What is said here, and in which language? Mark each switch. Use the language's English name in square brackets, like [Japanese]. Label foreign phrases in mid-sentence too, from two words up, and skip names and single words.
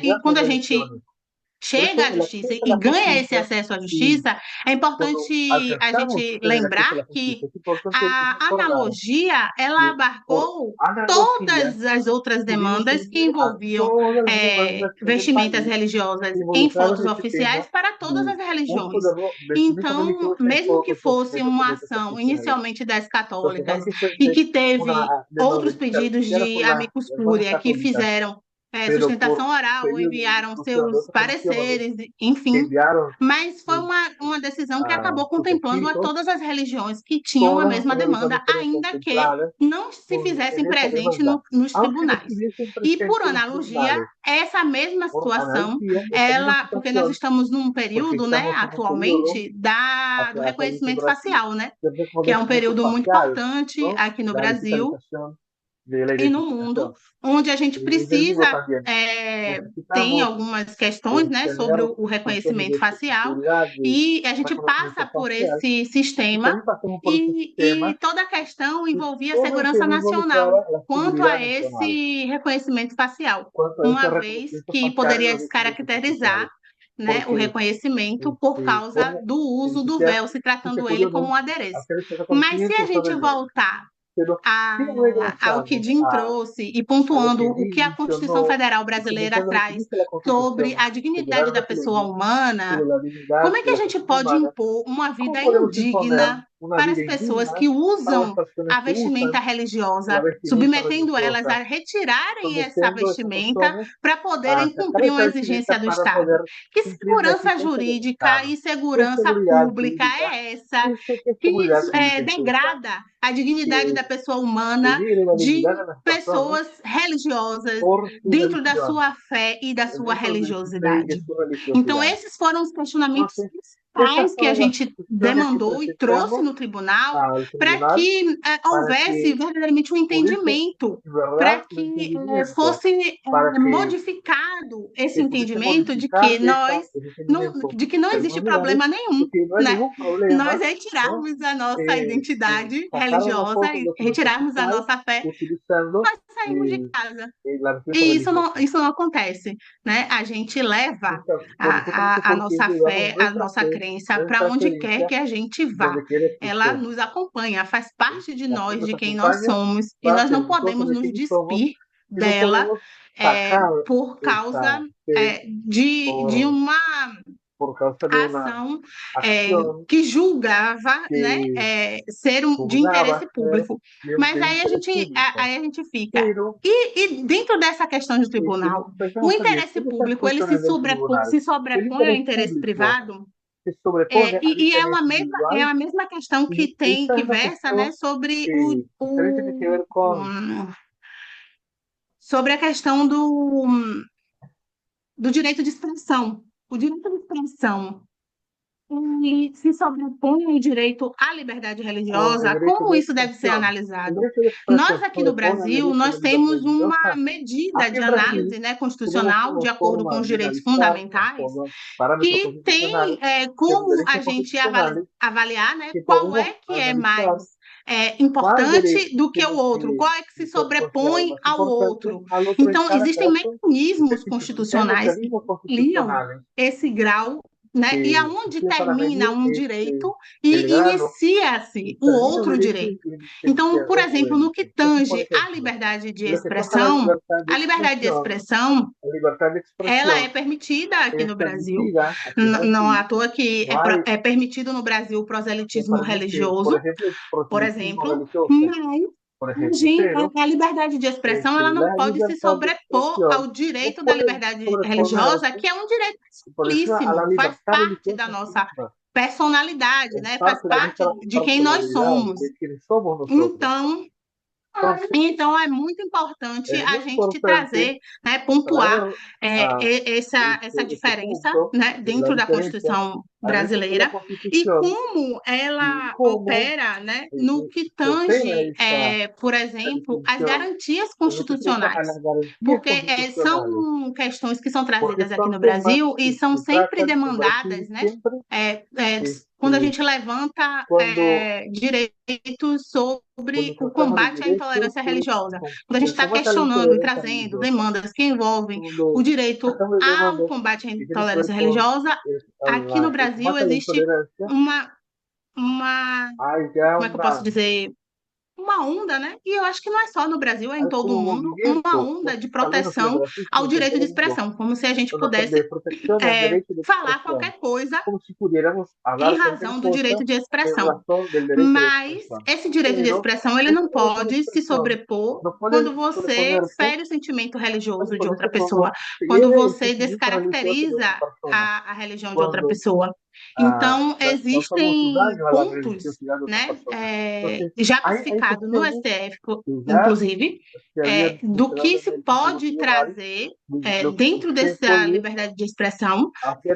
[Spanish] diversas [Portuguese] quando a gente [Spanish] religiones. Por [Portuguese] chega [Spanish] eso [Portuguese] à [Spanish] el [Portuguese] justiça [Spanish] acceso a [Portuguese] e [Spanish] la [Portuguese] ganha esse [Spanish] justicia, [Portuguese] acesso à [Spanish] y [Portuguese] justiça, é [Spanish] cuando [Portuguese] importante a [Spanish] alcanzamos [Portuguese] gente [Spanish] tener acceso [Portuguese] lembrar [Spanish] a la [Portuguese] que [Spanish] justicia, es importante [Portuguese] a [Spanish] recordar [Portuguese] analogia, ela [Spanish] que por [Portuguese] abarcou [Spanish] analogía [Portuguese] todas as outras [Spanish] pudimos [Portuguese] demandas que [Spanish] entender a [Portuguese] envolviam [Spanish] todas las demandas en el [Portuguese] vestimentas [Spanish] país [Portuguese] religiosas em [Spanish] involucradas [Portuguese] fotos [Spanish] en este [Portuguese] oficiais [Spanish] tema [Portuguese] para todas [Spanish] de [Portuguese] as [Spanish] uso [Portuguese] religiões. [Spanish] de vestimenta [Portuguese] Então, [Spanish] religiosa en [Portuguese] mesmo que [Spanish] fotos [Portuguese] fosse [Spanish] de [Portuguese] uma [Spanish] documentos [Portuguese] ação [Spanish] oficiales. [Portuguese] inicialmente das [Spanish] Entonces, [Portuguese] católicas [Spanish] aunque [Portuguese] e [Spanish] fuese [Portuguese] que teve [Spanish] una demanda [Portuguese] outros pedidos [Spanish] iniciada [Portuguese] de [Spanish] por [Portuguese] amicus [Spanish] las hermanas [Portuguese] curiae que [Spanish] católicas, [Portuguese] fizeram [Spanish] pero por [Portuguese] sustentação oral, [Spanish] pedidos de [Portuguese] enviaram [Spanish] discusión de [Portuguese] seus [Spanish] otras religiones [Portuguese] pareceres, [Spanish] que [Portuguese] enfim, [Spanish] enviaron [Portuguese] mas foi [Spanish] sus, [Portuguese] uma decisão que acabou [Spanish] sus [Portuguese] contemplando a [Spanish] escritos, [Portuguese] todas as religiões que tinham a [Spanish] todas [Portuguese] mesma [Spanish] las religiones [Portuguese] demanda, [Spanish] fueron [Portuguese] ainda que [Spanish] contempladas [Portuguese] não se [Spanish] en [Portuguese] fizessem [Spanish] esta [Portuguese] presente [Spanish] demanda, [Portuguese] nos [Spanish] aunque no [Portuguese] tribunais. [Spanish] estuviesen [Portuguese] E por [Spanish] presentes en los [Portuguese] analogia, [Spanish] tribunales. [Portuguese] essa mesma [Spanish] Por [Portuguese] situação, [Spanish] analogía, esta misma [Portuguese] porque nós [Spanish] situación, [Portuguese] estamos num [Spanish] porque [Portuguese] período, né, [Spanish] estamos en un periodo, [Portuguese] atualmente, do [Spanish] hacia países de [Portuguese] reconhecimento [Spanish] Brasil, [Portuguese] facial, né, [Spanish] de [Portuguese] que é um [Spanish] reconocimiento [Portuguese] período muito [Spanish] facial, [Portuguese] importante [Spanish] ¿no? [Portuguese] aqui no [Spanish] La [Portuguese] Brasil [Spanish] digitalización de la [Portuguese] e no mundo, [Spanish] identificación. [Portuguese] onde a gente [Spanish] Y en el mundo [Portuguese] precisa, [Spanish] también [Portuguese] tem [Spanish] necesitamos [Portuguese] algumas questões, né, [Spanish] tener [Portuguese] sobre o [Spanish] cuestiones [Portuguese] reconhecimento [Spanish] de [Portuguese] facial, [Spanish] seguridad, de [Portuguese] e a gente [Spanish] reconocimiento [Portuguese] passa por [Spanish] facial, [Portuguese] esse [Spanish] y [Portuguese] sistema [Spanish] también pasamos por ese [Portuguese] e [Spanish] sistema [Portuguese] toda a questão [Spanish] y [Portuguese] envolvia a [Spanish] todo el [Portuguese] segurança [Spanish] tema [Portuguese] nacional [Spanish] involucraba la [Portuguese] quanto [Spanish] seguridad [Portuguese] a [Spanish] nacional. [Portuguese] esse reconhecimento facial, [Spanish] Cuanto a ese [Portuguese] uma vez [Spanish] reconocimiento [Portuguese] que [Spanish] facial en [Portuguese] poderia [Spanish] los documentos [Portuguese] descaracterizar, [Spanish] oficiales, [Portuguese] né, o [Spanish] porque [Portuguese] reconhecimento por causa [Spanish] como [Portuguese] do uso do véu, se [Spanish] si se [Portuguese] tratando ele [Spanish] puede [Portuguese] como [Spanish] no [Portuguese] um adereço. [Spanish] hacer ese [Portuguese] Mas se [Spanish] reconocimiento [Portuguese] a gente [Spanish] usando el dedo. [Portuguese] voltar [Spanish] Pero si [Portuguese] ao que [Spanish] regresamos [Portuguese] Jim trouxe e [Spanish] a lo [Portuguese] pontuando [Spanish] que [Portuguese] o que a [Spanish] Jim [Portuguese] Constituição [Spanish] mencionó [Portuguese] Federal [Spanish] y [Portuguese] brasileira [Spanish] comentando lo que [Portuguese] traz [Spanish] dice la [Portuguese] sobre [Spanish] Constitución [Portuguese] a dignidade [Spanish] Federal [Portuguese] da pessoa [Spanish] brasileña sobre [Portuguese] humana, [Spanish] la dignidad [Portuguese] como é que [Spanish] de [Portuguese] a [Spanish] la [Portuguese] gente [Spanish] persona [Portuguese] pode [Spanish] humana, [Portuguese] impor uma [Spanish] ¿cómo [Portuguese] vida [Spanish] podemos imponer [Portuguese] indigna [Spanish] una [Portuguese] para [Spanish] vida [Portuguese] as pessoas [Spanish] indigna [Portuguese] que [Spanish] para las [Portuguese] usam [Spanish] personas [Portuguese] a [Spanish] que [Portuguese] vestimenta [Spanish] usan la [Portuguese] religiosa, [Spanish] vestimenta [Portuguese] submetendo elas [Spanish] religiosa, [Portuguese] a retirarem essa [Spanish] sometiendo a esas [Portuguese] vestimenta [Spanish] personas [Portuguese] para [Spanish] a [Portuguese] poderem [Spanish] sacar [Portuguese] cumprir [Spanish] esa [Portuguese] uma exigência [Spanish] vestimenta [Portuguese] do [Spanish] para [Portuguese] Estado? [Spanish] poder [Portuguese] Que [Spanish] cumplir una [Portuguese] segurança [Spanish] exigencia del [Portuguese] jurídica [Spanish] Estado? [Portuguese] e [Spanish] ¿Qué [Portuguese] segurança [Spanish] seguridad [Portuguese] pública [Spanish] jurídica? [Portuguese] é essa [Spanish] ¿Qué [Portuguese] que [Spanish] seguridad pública es esta? [Portuguese] degrada a dignidade da [Spanish] Que [Portuguese] pessoa humana [Spanish] denigre la dignidad [Portuguese] de [Spanish] de las personas [Portuguese] pessoas religiosas [Spanish] por su [Portuguese] dentro da [Spanish] religión, [Portuguese] sua fé e da sua [Spanish] dentro de su fe y de [Portuguese] religiosidade. [Spanish] su [Portuguese] Então, [Spanish] religiosidad. [Portuguese] esses foram os questionamentos [Spanish] Entonces, estas [Portuguese] principais que a [Spanish] fueron las [Portuguese] gente [Spanish] cuestiones que [Portuguese] demandou e trouxe [Spanish] presentamos [Portuguese] no tribunal [Spanish] al [Portuguese] para [Spanish] tribunal [Portuguese] que [Spanish] para [Portuguese] houvesse [Spanish] que [Portuguese] verdadeiramente um [Spanish] hubiese [Portuguese] entendimento, [Spanish] en [Portuguese] para [Spanish] verdad un [Portuguese] que [Spanish] entendimiento, [Portuguese] fosse [Spanish] para [Portuguese] modificado esse [Spanish] que pudiese [Portuguese] entendimento [Spanish] modificar ese entendimiento [Portuguese] de que não [Spanish] de [Portuguese] existe [Spanish] algunas maneras, [Portuguese] problema [Spanish] de [Portuguese] nenhum, [Spanish] que no hay [Portuguese] né? [Spanish] ningún [Portuguese] Nós [Spanish] problema, ¿no? [Portuguese] retirarmos a nossa [Spanish] En [Portuguese] identidade [Spanish] sacar una [Portuguese] religiosa [Spanish] foto, un [Portuguese] e [Spanish] documento [Portuguese] retirarmos a [Spanish] oficial [Portuguese] nossa fé, [Spanish] utilizando [Portuguese] nós saímos de casa. [Spanish] la vestimenta [Portuguese] E [Spanish] religiosa. [Portuguese] isso não acontece, né? A gente leva [Spanish] Justamente [Portuguese] a [Spanish] porque [Portuguese] nossa [Spanish] llevamos [Portuguese] fé, a [Spanish] nuestra [Portuguese] nossa [Spanish] fe, [Portuguese] crença para [Spanish] nuestra [Portuguese] onde quer [Spanish] creencia [Portuguese] que a gente vá. [Spanish] donde quiera que [Portuguese] Ela [Spanish] estemos. [Portuguese] nos acompanha, faz parte de [Spanish] Así [Portuguese] nós, [Spanish] nos [Portuguese] de quem nós [Spanish] acompaña, [Portuguese] somos, e nós [Spanish] parte [Portuguese] não [Spanish] de [Portuguese] podemos [Spanish] nosotros, de [Portuguese] nos [Spanish] quienes somos, [Portuguese] despir [Spanish] y no [Portuguese] dela [Spanish] podemos sacar [Portuguese] por causa [Spanish] esta fe [Portuguese] de [Spanish] por, [Portuguese] uma [Spanish] por causa de una [Portuguese] ação [Spanish] acción [Portuguese] que julgava, né, [Spanish] que [Portuguese] ser de [Spanish] juzgaba [Portuguese] interesse [Spanish] ser [Portuguese] público. Mas [Spanish] de interés público. [Portuguese] aí a gente fica. [Spanish] Pero [Portuguese] E dentro dessa questão do tribunal, o [Spanish] pensamos también, [Portuguese] interesse [Spanish] en estas [Portuguese] público ele [Spanish] cuestiones del tribunal, [Portuguese] se [Spanish] el [Portuguese] sobrepõe ao [Spanish] interés [Portuguese] interesse [Spanish] público [Portuguese] privado, [Spanish] se sobrepone al [Portuguese] e [Spanish] interés [Portuguese] é [Spanish] individual, [Portuguese] a mesma questão que [Spanish] y [Portuguese] tem [Spanish] esta es [Portuguese] que [Spanish] una [Portuguese] versa, né, [Spanish] cuestión [Portuguese] sobre [Spanish] que también tiene que ver con [Portuguese] sobre a questão do direito de expressão. O direito de expressão ele se sobrepõe ao direito à liberdade [Spanish] el [Portuguese] religiosa. [Spanish] derecho [Portuguese] Como [Spanish] de [Portuguese] isso deve ser [Spanish] expresión. El [Portuguese] analisado? [Spanish] derecho de expresión [Portuguese] Nós [Spanish] se [Portuguese] aqui no [Spanish] sobrepone al [Portuguese] Brasil, [Spanish] derecho de [Portuguese] nós [Spanish] libertad [Portuguese] temos uma [Spanish] religiosa. [Portuguese] medida [Spanish] Aquí [Portuguese] de [Spanish] en Brasil [Portuguese] análise, né, [Spanish] tenemos [Portuguese] constitucional, de [Spanish] una [Portuguese] acordo com [Spanish] forma [Portuguese] os [Spanish] de [Portuguese] direitos [Spanish] analizar [Portuguese] fundamentais, [Spanish] con los parámetros [Portuguese] que tem [Spanish] constitucionales, que los [Portuguese] como a [Spanish] derechos [Portuguese] gente [Spanish] constitucionales, [Portuguese] avaliar, né, [Spanish] que [Portuguese] qual [Spanish] podemos [Portuguese] é que é [Spanish] analizar [Portuguese] mais [Spanish] cuál [Portuguese] importante [Spanish] derecho [Portuguese] do que o [Spanish] tiene [Portuguese] outro, [Spanish] que [Portuguese] qual é que se [Spanish] ser considerado [Portuguese] sobrepõe [Spanish] más [Portuguese] ao [Spanish] importante [Portuguese] outro. [Spanish] al otro en [Portuguese] Então, [Spanish] cada [Portuguese] existem [Spanish] caso. [Portuguese] mecanismos [Spanish] Hay [Portuguese] constitucionais que [Spanish] mecanismos [Portuguese] liam [Spanish] constitucionales [Portuguese] esse grau, né? E [Spanish] que [Portuguese] aonde [Spanish] sirven para [Portuguese] termina [Spanish] medir [Portuguese] um direito [Spanish] el [Portuguese] e [Spanish] grado, [Portuguese] inicia-se o [Spanish] termina un [Portuguese] outro [Spanish] derecho [Portuguese] direito. [Spanish] y se inicia [Portuguese] Então, por [Spanish] otro [Portuguese] exemplo, no que [Spanish] derecho. Entonces, por [Portuguese] tange à [Spanish] ejemplo, [Portuguese] liberdade de [Spanish] en lo que toca a [Portuguese] a liberdade de expressão, [Spanish] la libertad de [Portuguese] ela é [Spanish] expresión [Portuguese] permitida aqui [Spanish] es [Portuguese] no Brasil. [Spanish] permitida aquí en [Portuguese] Não à [Spanish] Brasil. [Portuguese] toa que [Spanish] No hay, [Portuguese] é permitido no Brasil o [Spanish] se [Portuguese] proselitismo [Spanish] permite, por [Portuguese] religioso, [Spanish] ejemplo, el [Portuguese] por [Spanish] proselitismo [Portuguese] exemplo, [Spanish] religioso, [Portuguese] mas [Spanish] por ejemplo, pero [Portuguese] a liberdade de expressão ela não [Spanish] la [Portuguese] pode se [Spanish] libertad de [Portuguese] sobrepor ao [Spanish] expresión no [Portuguese] direito da [Spanish] puede [Portuguese] liberdade religiosa, [Spanish] sobreponerse [Portuguese] que é um direito [Spanish] por encima a la [Portuguese] simplíssimo, faz [Spanish] libertad [Portuguese] parte da [Spanish] religiosa [Portuguese] nossa [Spanish] misma. [Portuguese] personalidade, [Spanish] Es [Portuguese] né? Faz [Spanish] parte de [Portuguese] parte [Spanish] nuestra [Portuguese] de quem nós [Spanish] personalidad, [Portuguese] somos. [Spanish] de quienes somos nosotros. [Portuguese] Então, [Spanish] Entonces, [Portuguese] então é muito importante [Spanish] es [Portuguese] a [Spanish] muy [Portuguese] gente [Spanish] importante [Portuguese] trazer, né, pontuar [Spanish] traer a [Portuguese] essa diferença, [Spanish] punto, [Portuguese] né, [Spanish] la [Portuguese] dentro da [Spanish] diferencia [Portuguese] Constituição brasileira e [Spanish] Constitución [Portuguese] como [Spanish] y [Portuguese] ela [Spanish] cómo [Portuguese] opera, né, no que [Spanish] opera [Portuguese] tange, [Spanish] esta [Portuguese] por exemplo, as [Spanish] distinción [Portuguese] garantias [Spanish] en lo que trata a [Portuguese] constitucionais. [Spanish] las garantías [Portuguese] Porque [Spanish] constitucionales, [Portuguese] são questões que são [Spanish] porque [Portuguese] trazidas aqui [Spanish] son [Portuguese] no [Spanish] temas [Portuguese] Brasil e [Spanish] que [Portuguese] são [Spanish] se [Portuguese] sempre [Spanish] tratan en Brasil [Portuguese] demandadas, né? [Spanish] siempre, [Portuguese] Quando a [Spanish] este, [Portuguese] gente levanta [Spanish] cuando, [Portuguese] direitos sobre [Spanish] cuando [Portuguese] o [Spanish] tratamos de [Portuguese] combate à [Spanish] derechos, [Portuguese] intolerância religiosa, quando a gente [Spanish] el [Portuguese] está [Spanish] combate a la [Portuguese] questionando e [Spanish] intolerancia [Portuguese] trazendo [Spanish] religiosa, [Portuguese] demandas que envolvem o [Spanish] cuando [Portuguese] direito [Spanish] tratamos de [Portuguese] ao [Spanish] demandas [Portuguese] combate à [Spanish] que tienen que ver [Portuguese] intolerância [Spanish] con [Portuguese] religiosa, aqui no [Spanish] el [Portuguese] Brasil [Spanish] combate a la [Portuguese] existe [Spanish] intolerancia, [Portuguese] uma, [Spanish] hay ya [Portuguese] como é que eu posso dizer? Uma onda, né? E eu acho que não é só no Brasil, é em [Spanish] hay todo como [Portuguese] o [Spanish] un [Portuguese] mundo, uma [Spanish] movimiento, [Portuguese] onda de [Spanish] al menos en [Portuguese] proteção [Spanish] Brasil, [Portuguese] ao [Spanish] sino que en [Portuguese] direito [Spanish] todo [Portuguese] de [Spanish] el mundo, [Portuguese] expressão, como se a gente [Spanish] una [Portuguese] pudesse [Spanish] de protección al derecho de [Portuguese] falar [Spanish] expresión, [Portuguese] qualquer coisa [Spanish] como si pudiéramos [Portuguese] em [Spanish] hablar cualquier [Portuguese] razão do [Spanish] cosa [Portuguese] direito [Spanish] de en [Portuguese] expressão. [Spanish] razón del derecho de [Portuguese] Mas [Spanish] expresión. [Portuguese] esse direito de [Spanish] Pero [Portuguese] expressão ele [Spanish] ese [Portuguese] não [Spanish] derecho de [Portuguese] pode se [Spanish] expresión [Portuguese] sobrepor [Spanish] no [Portuguese] quando [Spanish] puede [Portuguese] você [Spanish] sobreponerse, [Portuguese] fere o sentimento religioso de [Spanish] puede [Portuguese] outra [Spanish] ponerse [Portuguese] pessoa, [Spanish] cuando se [Portuguese] quando [Spanish] hiere el [Portuguese] você [Spanish] sentimiento religioso de [Portuguese] descaracteriza [Spanish] otra persona, [Portuguese] a religião de outra [Spanish] cuando [Portuguese] pessoa. Então, [Spanish] causamos un [Portuguese] existem [Spanish] daño a la [Portuguese] pontos, [Spanish] religiosidad de otra [Portuguese] né, [Spanish] persona. Entonces, [Portuguese] já [Spanish] hay [Portuguese] pacificado no [Spanish] cuestiones [Portuguese] STF, [Spanish] que ya [Portuguese] inclusive, [Spanish] se habían [Portuguese] do [Spanish] mencionado [Portuguese] que [Spanish] en [Portuguese] se [Spanish] el [Portuguese] pode [Spanish] constitucional, [Portuguese] trazer [Spanish] de lo que [Portuguese] dentro [Spanish] se [Portuguese] dessa [Spanish] puede [Portuguese] liberdade de expressão, [Spanish] hacer